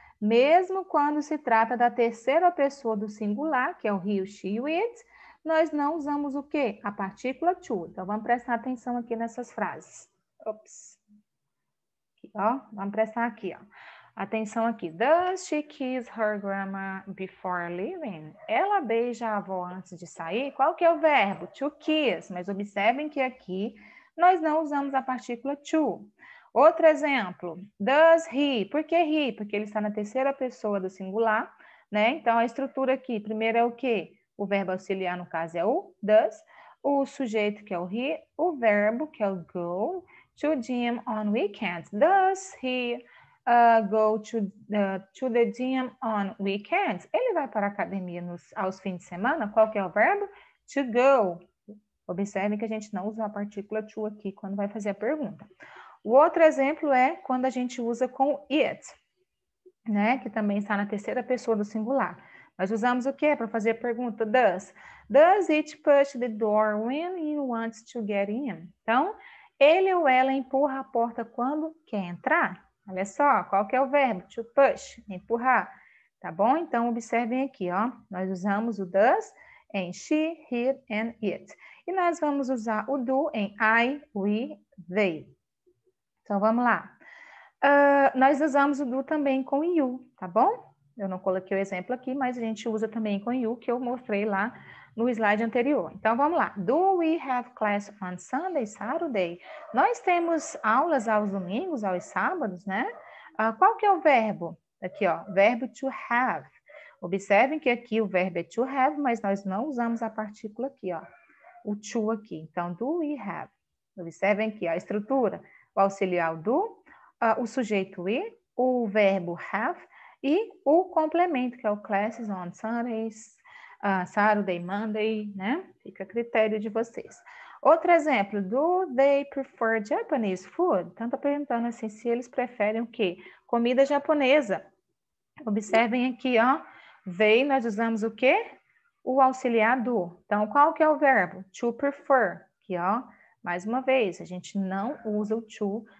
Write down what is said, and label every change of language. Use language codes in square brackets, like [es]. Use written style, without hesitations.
[pt] Mesmo quando se trata da terceira pessoa do singular, que é o he, o she e o it, nós não usamos o quê? A partícula to. Então, vamos prestar atenção aqui nessas frases. Ops. Aqui, ó. Vamos prestar aqui, ó. Atenção aqui. [en] Does she kiss her grandma before leaving? [pt] Ela beija a avó antes de sair? Qual que é o verbo? To kiss. Mas observem que aqui nós não usamos a partícula to. Outro exemplo. [en] Does he? [pt] Por que he? Porque ele está na terceira pessoa do singular, né? Então, a estrutura aqui, primeiro é o quê? O verbo auxiliar, no caso, é o does. O sujeito, que é o he. O verbo, que é o go. [en] To gym on weekends. Does he go to the gym on weekends? [pt] Ele vai para a academia aos fins de semana? Qual que é o verbo? To go. Observe que a gente não usa a partícula to aqui quando vai fazer a pergunta. O outro exemplo é quando a gente usa com it, né? Que também está na terceira pessoa do singular. Nós usamos o que para fazer a pergunta? [en] Does. Does it push the door when he wants to get in? [pt] Então, ele ou ela empurra a porta quando quer entrar? Olha só, qual que é o verbo? To push, empurrar. Tá bom? Então, observem aqui, ó. Nós usamos o does em she, he and it. E nós vamos usar o do em I, we, they. Então, vamos lá. Nós usamos o do também com you, tá bom? Eu não coloquei o exemplo aqui, mas a gente usa também com you, que eu mostrei lá no slide anterior. Então, vamos lá. [en] Do we have class on Sunday, Saturday? [pt] Nós temos aulas aos domingos, aos sábados, né? Qual que é o verbo? Aqui, ó, verbo to have. Observem que aqui o verbo é to have, mas nós não usamos a partícula aqui, ó. O to aqui. Então, [en] do we have. [pt] Observem aqui a estrutura. O auxiliar do, o sujeito we, o verbo have e o complemento, que é o [en] classes on Sundays, Saturday, Monday, [pt] né? Fica a critério de vocês. Outro exemplo, [en] do they prefer Japanese food? [pt] Então, tá perguntando assim, se eles preferem o quê? Comida japonesa. Observem aqui, ó. They, nós usamos o quê? O auxiliar do. Então, qual que é o verbo? To prefer. Aqui, ó. Mais uma vez, a gente não usa o to